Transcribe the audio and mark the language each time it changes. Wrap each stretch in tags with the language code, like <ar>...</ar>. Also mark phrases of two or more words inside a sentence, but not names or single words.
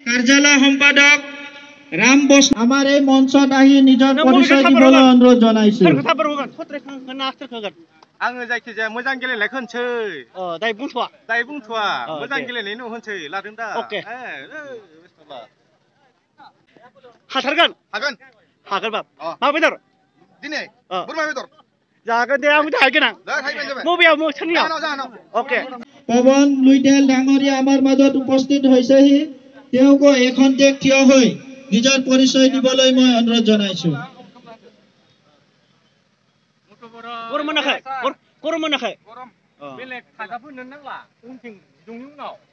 <as>কাৰ্যালয় সম্পাদক ৰাম বস আমাৰ এই মঞ্চত আহি নিজৰ পৰিচয় দিবলৈ অনুৰোধ জনাইছো।</as> <brx>आङो जायखिजाया मोजां गेलेनायखौ होनसै दाय बुंथ'वा मोजां गेलेनायनि उनाव होनसै लादों दा हाथारगोन बाब मा बेदर दिनै बोरमा बेदर जागोन दे आंबो हागोन आं मबेयाव सोरनियाव अके</brx> <as>পৱন লুইটেল ডাঙৰীয়া আমাৰ মাজত উপস্থিত হৈছেহি তেওঁকো এখন্তেক থিয় হৈ নিজৰ পৰিচয় দিবলৈ মই অনুৰোধ জনাইছো।</as> <brx>गरम मोनाखै बेलेग थाजाफोरनो नांला उनथिं बिदुंनि उनाव</brx>